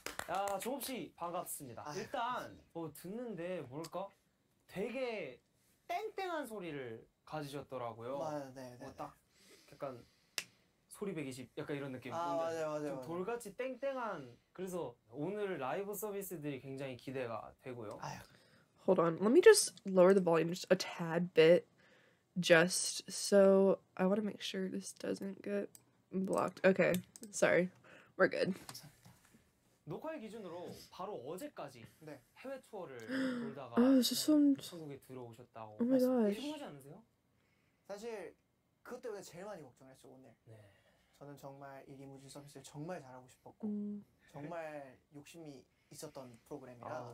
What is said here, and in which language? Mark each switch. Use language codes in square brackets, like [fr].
[ko] 야, 종호 씨 반갑습니다. 일단 듣는데 뭘까? 되게 땡땡한 소리를 가지셨더라고요. 네. 딱 약간 소리 120 약간 이런 느낌. 맞아요. 좀 돌같이 땡땡한. 그래서 오늘 라이브 서비스들이 굉장히 기대가 되고요. [en] Hold on, let me just lower the volume just a tad bit, just so I want to make sure this doesn't get blocked. Okay, sorry, we're good. [ko] 녹화일 기준으로 바로 어제까지 네. 해외 투어를 돌다가 한국에 들어오셨다고. [en] Oh my gosh. [ko] 피곤하지 않으세요? 사실 그것 때문에 제일 많이 걱정했죠 오늘. 네. 저는 정말 이 리무진 서비스를 정말 잘하고 싶었고 정말 욕심이 있었던 프로그램이라.